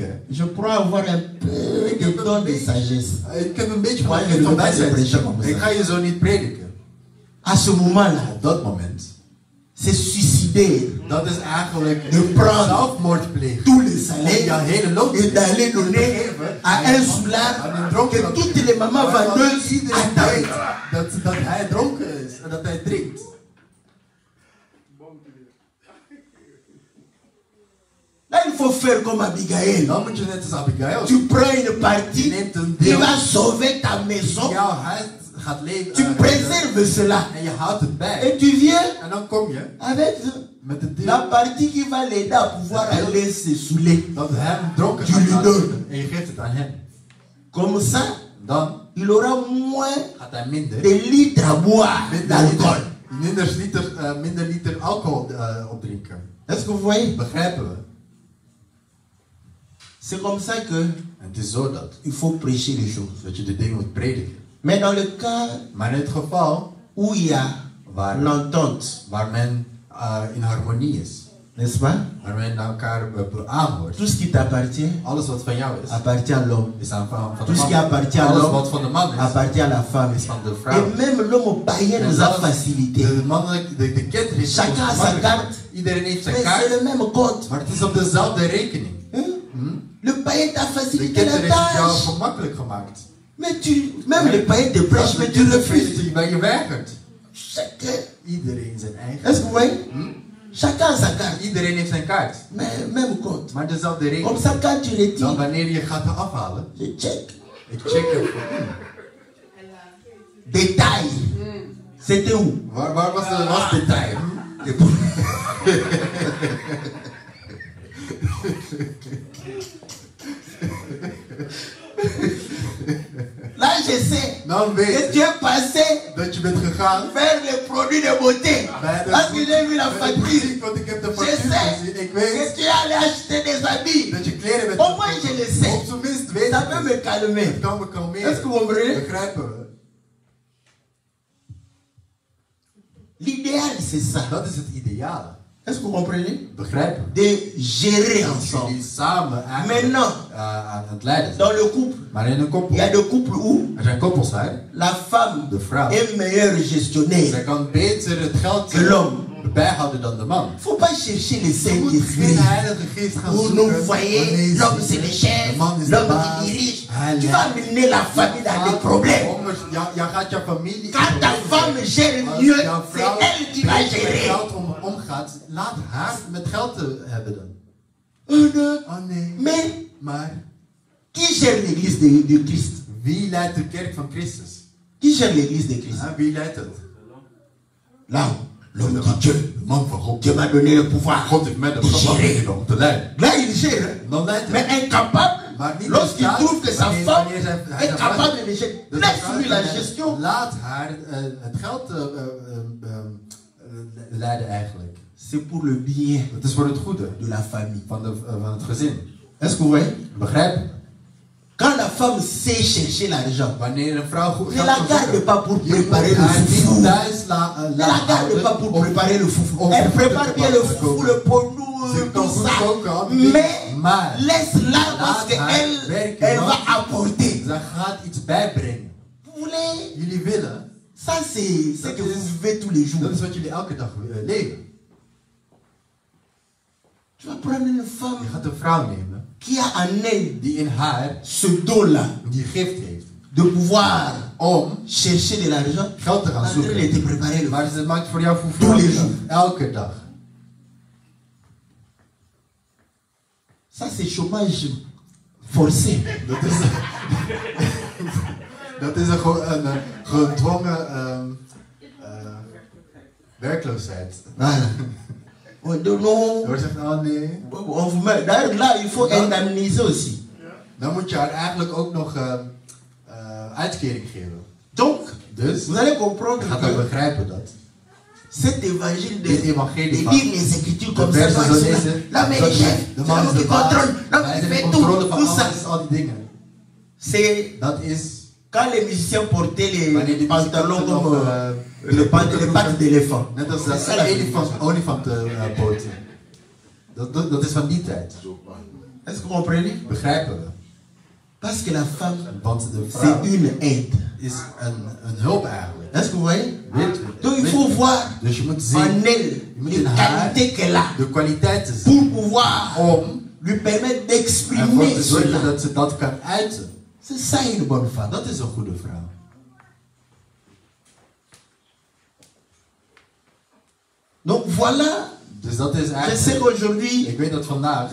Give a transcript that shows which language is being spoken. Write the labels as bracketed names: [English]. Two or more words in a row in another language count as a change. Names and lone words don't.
[French] je crois avoir un peu de don de sagesse. [Dutch] ik heb een beetje van [French] Moi, [Dutch] de [French] je ne [Dutch] gift van [French] peux pas te [Dutch] wijsheid. [French] prêcher comme [Dutch] Ik [French] ça. [Dutch] ga je zo niet prediken. [French] À ce moment-là, [Dutch] Op dat moment, [French] c'est suicider [Dutch] dat is eigenlijk [French] de prendre [Dutch] zelfmoord plegen. [French] tous les [Dutch] Om [French] salaires [Dutch] jouw hele loon [French] et d'aller donner à un soulard que toutes les mamans vendeuses [Dutch] iedereen [French] attendent. [Dutch] weet dat hij dronken is en dat hij drinkt. [French] Là, il faut faire comme Abigail. [Dutch] Dan moet je net als Abigail. [French] Tu prends une partie qui va sauver ta maison. [Dutch] Jouw huis gaat leven. [French] Tu préserves cela. [Dutch] En je houdt het bij. [French] Et tu viens [Dutch] En dan kom je [French] avec [Dutch] met de [French] la [Dutch] deel [French] partie qui va l'aider à pouvoir aller se saouler. [Dutch] dat hem dronken [French] Tu [Dutch] gaat [French] lui [Dutch] laten. [French] donnes. [Dutch] En je geeft het aan hem. [French] Comme ça, [Dutch] Dan [French] il aura moins [Dutch] gaat hij minder. [French] de litres à boire d'alcool. [Dutch] Minder liter alcohol opdrinken. [French] Est-ce que vous voyez? [Dutch] Begrijpen we? [French] C'est comme ça que [Dutch] En het is zo dat. [French] il faut prêcher les choses. [Dutch] Dat je de dingen moet prediken. [French] Mais dans le cas [Dutch] Maar in het geval [French] où il y a l'entente, [Dutch] waar men in harmonie is. [French] n'est-ce pas? [Dutch] Waar men naar elkaar aanhoort. [French] Tout ce qui t'appartient [Dutch] Alles wat van jou is. [French] appartient à l'homme. [Dutch] Is aan van de [French] Tout ce qui [Dutch] man. [French] appartient à [Dutch] Alles [French] l'homme [Dutch] wat van de man is. [French] appartient à la femme. [Dutch] Is van de vrouw. [French] Et même l'homme païen nous a facilité. [Dutch] De kent heeft [French] Chacun a sa carte. [Dutch] Iedereen heeft zijn [French] Mais c'est [Dutch] kaart. [French] le même compte. [Dutch] Maar het is op dezelfde rekening. [French] Hein? Le païen t'a [Dutch] De [French] facilité la [Dutch] ketter heeft het jou [French] tâche. [Dutch] gemakkelijk gemaakt. [French] Mais même le païen te prêche, mais tu refuses. [Dutch] Maar je weigert. [French] Chacun. [Dutch] Iedereen zijn eigen. [French] Est-ce que vous voyez? Chacun a sa carte. [Dutch] Iedereen heeft zijn kaart. [French] Mais même compte. [Dutch] Maar dezelfde [French] Comme [Dutch] rekening. [French] ça, quand tu [Dutch] Dan [French] retires, [Dutch] wanneer je gaat afhalen. [French] je check. [Dutch] Ik check even. [French] Détail. C'était où? [Dutch] Waar was de detail? [French] Là, je sais [Dutch] Dan [French] que [Dutch] weet [French] tu es passé [Dutch] dat je bent gegaan. [French] vers les produits de beauté. Parce que j'ai vu la facture. [Dutch] Want ik heb de [French] Je [Dutch] factuur [French] sais [Dutch] gezien. Ik [French] que [Dutch] weet [French] tu es allé acheter des habits. [Dutch] dat je kleren bent. [French] Au moins, je le sais. [Dutch] Op zijn minst weet [French] Ça [Dutch] ik [French] peut [Dutch] het. [French] me calmer. [Dutch] Het kan me [French] Est-ce que [Dutch] kalmeren. [French] vous comprenez? [Dutch] Begrijpen we? [French] L'idéal, c'est ça. [Dutch] Dat is het ideale. [French] Est-ce que vous comprenez? [Dutch] Begrijpen we? [French] De gérer [Dutch] Dat [French] ensemble. [Dutch] jullie samen eigenlijk [French] Maintenant, [Dutch] aan het leiden zijn. [French] dans le couple, [Dutch] Maar in een [French] il [Dutch] koppel. [French] y a des couples où [Dutch] Er zijn koppels hè. [French] la femme [Dutch] De vrouw. [French] est meilleure gestionnaire [Dutch] Zij kan beter het geld [French] que l'homme. [Dutch] bijhouden dan de man. [French] Il ne faut pas chercher les [Dutch] Je [French] saints [Dutch] moet geen [French] esprits. [Dutch] heilige geest gaan [French] Où [Dutch] zoeken. [French] nous voyez, [Dutch] wanneer [French] l'homme [Dutch] je- [French] c'est le chef, [Dutch] de man is de [French] l'homme [Dutch] baas. [French] qui dirige. [Dutch] Hij [French] Tu [Dutch] leidt. [French] vas amener la famille dans des problèmes. [Dutch] Jij gaat je familie. [French] Quand ta femme gère [Dutch] Als [French] mieux, [Dutch] jouw [French] c'est [Dutch] vrouw [French] elle qui va [Dutch] beter met [French] gérer. [Dutch] geld omgaat, laat haar met geld te hebben dan. [French] Oh non. [Dutch] Oh nee. [French] Mais [Dutch] Maar [French] qui gère l'église de Christ? [Dutch] wie leidt de kerk van Christus? [French] Qui gère l'église de Christ? [Dutch] Wie leidt het? [French] Là, l'homme dit Dieu. [Dutch] De man van God. [French] Dieu m'a donné le pouvoir. [Dutch] God heeft mij de [French] de [Dutch] macht [French] gérer. [Dutch] gegeven om te leiden. [French] Là, il gère. [Dutch] Dan leidt [French] Mais [Dutch] hij. [French] incapable, [Dutch] Maar niet [French] lorsqu'il [Dutch] in staat, [French] trouve que sa [Dutch] wanneer- [French] femme [Dutch] wanneer hij- [French] est capable de gérer, [Dutch] Dus [French] laisse-lui la gestion. [Dutch] laat haar het geld leiden eigenlijk. [French] C'est pour le bien [Dutch] Het is voor het goede [French] de la famille. [Dutch] van het gezin. [French] Est-ce que vous voyez? [Dutch] Begrijp? [French] Quand la femme sait chercher l'argent, [Dutch] Wanneer een vrouw goed [French] ne la garde pas pour [Dutch] je moet [French] préparer le [Dutch] haar niet [French] foufou. [Dutch] thuis [French] Ne la garde pas pour préparer le foufou. Elle prépare bien le foufou, le pondou, tout ça. Mais laisse-la parce qu'elle va apporter. [Dutch] Zij gaat iets bijbrengen. [French] Vous voulez? [Dutch] Jullie willen, [French] Ça, c'est ce que vous vivez tous les jours. [Dutch] dat is wat jullie elke dag leven. [French] Tu vas prendre une femme [Dutch] Je gaat een vrouw nemen [French] qui a en elle [Dutch] die in haar [French] ce don-là [Dutch] die gift heeft [French] de pouvoir [Dutch] om [French] chercher de l'argent. [Dutch] geld te gaan [French] En elle [Dutch] zoeken. [French] te préparer le [Dutch] Maar ze maakt voor jou [French] Tous les [Dutch] voor [French] jours. [Dutch] elke dag. [French] Ça, c'est chômage forcé. [Dutch] Dat is een gedwongen werkloosheid. [French] Voilà. On dit non. [Dutch] Je zegt, oh nee. [French] On vous met. D'ailleurs, là, il faut indemniser aussi. [Dutch] Dan moet je haar eigenlijk ook nog uitkering geven. [French] Donc, [Dutch] Dus, [French] vous allez [Dutch] je [French] comprendre [Dutch] gaat ook [French] que [Dutch] begrijpen dat. [French] cet évangile [Dutch] Dit [French] de [Dutch] evangelie [French] lire [Dutch] van [French] les écritures [Dutch] de [French] comme ça, [Dutch] versen zo [French] comme ça. [Dutch] lezen. [French] L'homme est le chef, [Dutch] De [French] c'est [Dutch] man is [French] l'homme [Dutch] de [French] qui [Dutch] baas. [French] contrôle, l'homme [Dutch] Wij [French] qui [Dutch] zijn in [French] fait [Dutch] controle [French] tout, [Dutch] van [French] tout ça. [Dutch] alles, al die dingen. [French] C'est [Dutch] Dat is [French] Quand les musiciens portaient [Dutch] Wanneer [French] les [Dutch] die [French] pantalons [Dutch] muzikanten [French] comme [Dutch] nog, [French] les pattes d'éléphant. [Dutch] net als [French] C'est ça [Dutch] dat [French] la [Dutch] olifantenpoten. Dat is van die tijd. [French] Est-ce que vous comprenez? [Dutch] Begrijpen we? [French] Parce que la femme, [Dutch] Want de [French] c'est [Dutch] vrouw [French] une aide. [Dutch] is een hulp eigenlijk. [French] Est-ce que vous voyez? [Dutch] Weet- [French] Donc il [Dutch] weet- [French] faut voir [Dutch] Dus je moet [French] en [Dutch] zien [French] elle [Dutch] moet [French] les [Dutch] in haar [French] qualités qu'elle a [Dutch] de kwaliteiten zien [French] pour pouvoir [Dutch] om [French] lui permettre [Dutch] ervoor [French] d'exprimer [Dutch] te zorgen [French] cela. [Dutch] dat ze dat kan uiten. [French] C'est ça une bonne femme. [Dutch] Dat is een goede vrouw. [French] Donc voilà, [Dutch] Dus dat is [French] je sais [Dutch] eigenlijk. [French] qu'aujourd'hui, [Dutch] Ik weet dat vandaag